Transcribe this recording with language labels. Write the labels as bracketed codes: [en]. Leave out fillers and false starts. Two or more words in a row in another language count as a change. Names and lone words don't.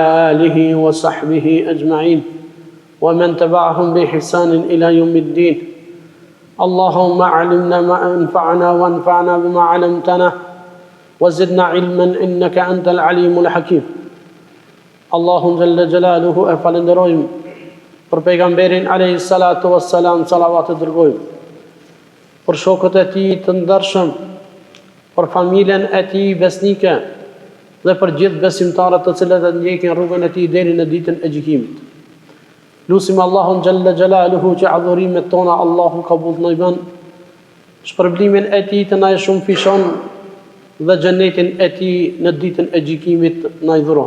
[ar] آله وصحبه أجمعين ومن تبعهم بإحسان إلى يوم الدين اللهم علمنا ما أنفعنا وانفعنا بما علمتنا وزدنا علما إنك أنت العليم الحكيم اللهم جل جلاله [sq] أفلندرويم për pejgamberin [ar] عليه الصلاة والسلام [sq] salavat e dërgojmë, për shokët e tij të ndershëm, për familjen e tij besnike dhe për gjithë besimtarët të cilët e ndjekin rrugën e tij deri në ditën e gjykimit. Lutim Allahun [ar] جل جلاله [sq] që adhurimet tona Allahu kabul na i bën, shpërblimin e tij të na e shumë fishon dhe xhenetin e tij në ditën e gjykimit na i dhuron.